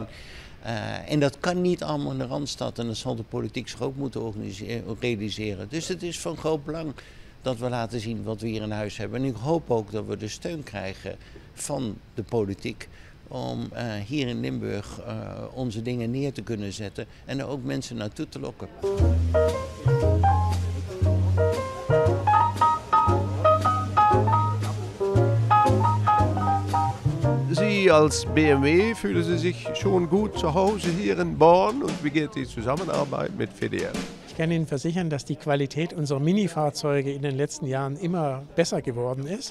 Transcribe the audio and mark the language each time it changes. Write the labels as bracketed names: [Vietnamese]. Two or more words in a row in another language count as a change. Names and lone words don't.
[Dutch] En dat kan niet allemaal in de Randstad en dat zal de politiek zich ook moeten realiseren. Dus het is van groot belang dat we laten zien wat we hier in huis hebben. En ik hoop ook dat we de steun krijgen van de politiek om hier in Limburg onze dingen neer te kunnen zetten en er ook mensen naartoe te lokken. [German] Sie als BMW fühlen Sie sich schon gut zu Hause hier in Born und wie geht die Zusammenarbeit mit VDL? Ich kann Ihnen versichern, dass die Qualität unserer Minifahrzeuge in den letzten Jahren immer besser geworden ist.